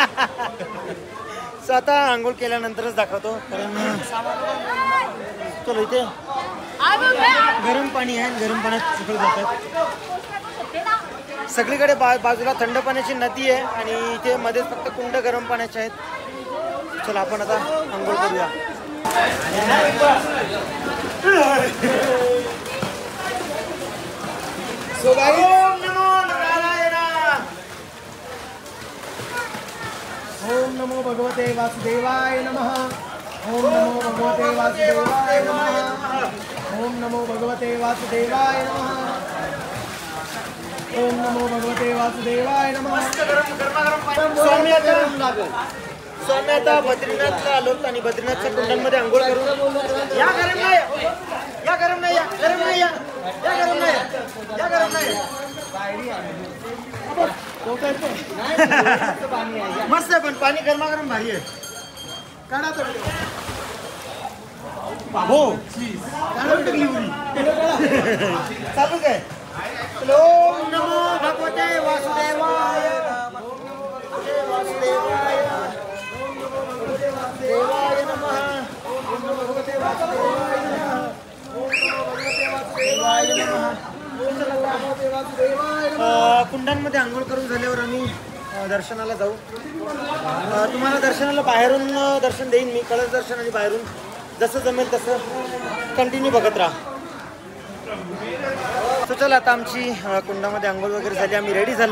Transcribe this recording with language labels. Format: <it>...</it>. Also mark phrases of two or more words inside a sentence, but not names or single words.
<mr>सो आता आंघोळ केल्यानंतरच दाखवतो, कारण चलो इथे गरम पाणी आहे, गरम पाण्यात सगळे जातात. सगळीकडे बाजूला थंड पाण्याची नदी आहे आणि इथे मध्येच फक्त कुंड गरम पाण्याचे आहेत. चला आपण आता आंघोळ करूया.</mr> <sa>ओम नमो नारायण. ओम नमो भगवते वासुदेवाय नमः. ओम नमो भगवते वासुदेवाय नमः. ओम नमो भगवते वासुदेवाय नमः. ओम नमो भगवते वासुदेवाय नमः.</sa> <mr>स्वामी आता बद्रीनाथला आलो आणि बद्रीनाथच्या कुंडांमध्ये आंघोळ करून या. गरम नाही, या गरम नाही, या गरम नाही, या गरम नाही, या गरम नाही. मस्त आहे पण पाणी गरमागरम भारी आहे. काढा तो. हो चालू काय.</mr> <sa>ओम नमो भगवते वासुदेवाय. वासुदेवाय देवाय नमः. ओम नमो भगवते वासुदेवाय नमः. ओम नमो भगवते वासुदेवाय नमः.</sa> <mr>कुंडांमध्ये आंघोळ करून झाल्यावर आम्ही दर्शनाला जाऊ. तुम्हाला दर्शनाला बाहेरून दर्शन देईन मी, कळस दर्शन आणि बाहेरून जसं जमेल तसं कंटिन्यू बघत राहा. तर चला आता आमची कुंडामध्ये आंघोळ वगैरे झाली, आम्ही रेडी झालो.</mr>